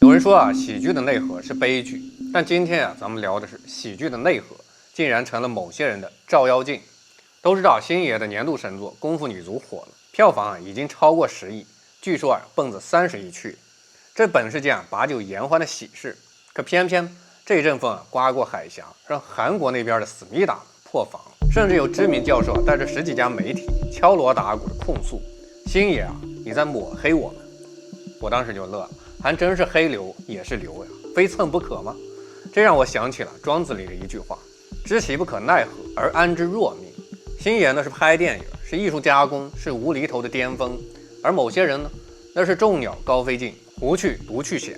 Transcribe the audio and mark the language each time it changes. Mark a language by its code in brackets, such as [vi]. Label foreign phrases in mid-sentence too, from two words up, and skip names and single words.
[zh] 人說啊，喜劇的內核是悲劇，但今天啊，咱們聊的是喜劇的內核竟然成了某些人的照妖镜。都知道星爷的年度神作《功夫女足》火了，票房啊已经超過10亿，据说啊奔着30亿去。這本是件把酒言歡的喜事，可偏偏這陣風啊刮過海峽，讓韓國那邊的思密達破防，甚至有知名教授啊帶着10幾家媒體敲鑼打鼓的控訴星爺啊你在抹黑我们。我當時就樂了，還真是黑流也是流呀，非蹭不可嗎？這讓我想起了莊子裡的一句話：知其不可奈何而安之若命。星爺呢是拍電影，是藝術加工，是無厘頭的巔峰，而某些人呢，那是眾鳥高飛盡，胡去獨去閒。